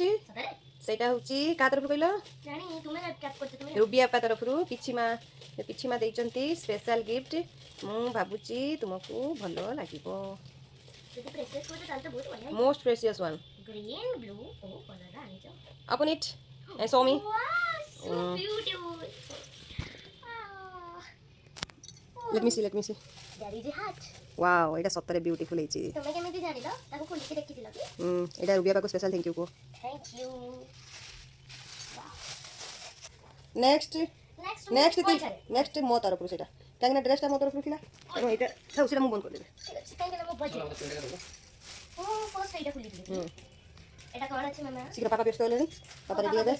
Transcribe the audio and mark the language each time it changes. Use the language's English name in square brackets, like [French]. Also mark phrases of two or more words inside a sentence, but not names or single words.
[Odia] ସତରେ ସେଇଟା ହେଉଛି କାହା ତରଫରୁ କହିଲ ଜାଣି ତୁମେ କ୍ୟାପ୍ କରୁଛ ତୁମେ ରୁବି ଆପା ତରଫରୁ ପିଛିମା ଦେଇଛନ୍ତି [English] special gift [Odia] ମୁଁ ଭାବୁଛି ତୁମକୁ ଭଲ ଲାଗିବ ଯଦି ପ୍ରେସେସ୍ କରୁଛ ତାହେଲେ ତ ବହୁତ ବଢିଆ [English] most precious one green blue [Odia] ଓ କଲର ଆଣିଛ [English] open it and show me so beautiful let me see there is a heart [Odia] wow ଏଇଟା ସତରେ ବିୟୁଟିଫୁଲ ହେଇଛି ତୁମେ କେମିତି ଜାଣିଲ ତାକୁ ଖୋଲିକି ଦେଖିଥିଲ କି ଏଇଟା ରୁବି ଆପାକୁ [English] special thank you [Odia] କୁହ [English] thank you [Odia] ନେକ୍ସଟ ମୋ ତରଫରୁ ସେଇଟା କାହିଁକିନା ଡ୍ରେସଟା ମୋ ତରଫରୁ ଥିଲା ତେଣୁ ଏଇଟା ଥାଉ ସେଇଟା ମୁଁ ବନ୍ଦ କରିଦେବି କାହିଁକି ନା ମୋ ବଜେଟ୍ ମୁଁ ଫାର୍ଷ୍ଟ ଏଇଟା ଖୋଲିଥିଲି এটা କ'ଣ ଅଛି ମାମା ଶୀଘ୍ର ପାପା ବ୍ୟସ୍ତ ହେଲେଣି ପାପା ରେଡ଼ି ହେବେ